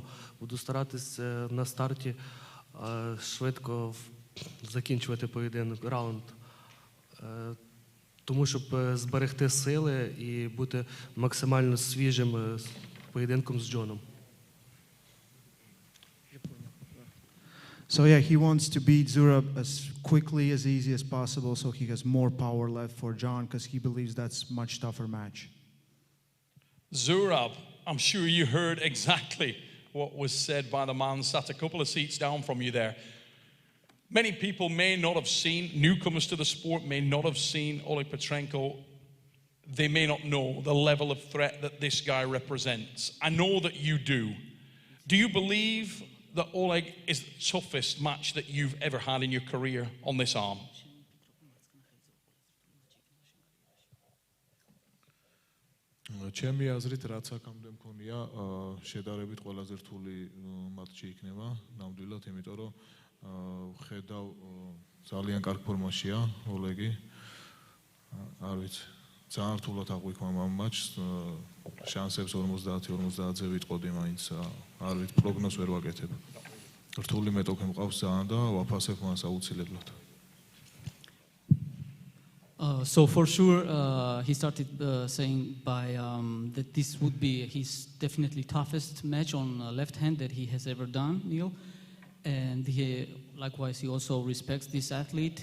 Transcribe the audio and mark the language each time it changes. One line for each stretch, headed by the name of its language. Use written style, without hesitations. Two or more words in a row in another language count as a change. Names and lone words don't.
Ukrainian: Буду старатись на старті швидко закінчувати поєдинок, раунд. Тому, щоб зберегти сили і бути максимально свіжим поєдинком з Джоном.
English: So yeah, he wants to beat Zurab as quickly, as easy as possible, so he has more power left for John, because he believes that's a much tougher match. Zurab, I'm sure you heard exactly what was said by the man sat a couple of seats down from you there. Many people may not have seen, newcomers to the sport may not have seen Oleg Petrenko. They may not know the level of threat that this guy represents. I know that you do. Do you believe that Oleg is the toughest match that you've ever had in your career on this arm?
Georgian: ჩემი აზრით, რაც აქამდე მქონია, შედარებით ყველაზე რთული მატჩი იქნება ნამდვილად, იმიტომ რომ ხედავ ძალიან კარგ ფორმაშია ოლეგი. არ ვიცი, ძალიან რთულად აღვიქვამ ამ მატჩს, შანსებს 50-50-ზე ვიტყოდი მაინც, არ ვიცი, პროგნოზს ვერ ვაკეთებ. რთული მეტოქე მყავს ძალიან და ვაფასებ მას აუცილებლად.
English: So for sure, he started saying that this would be his definitely toughest match on left hand that he has ever done, Neil. And likewise, he also respects this athlete.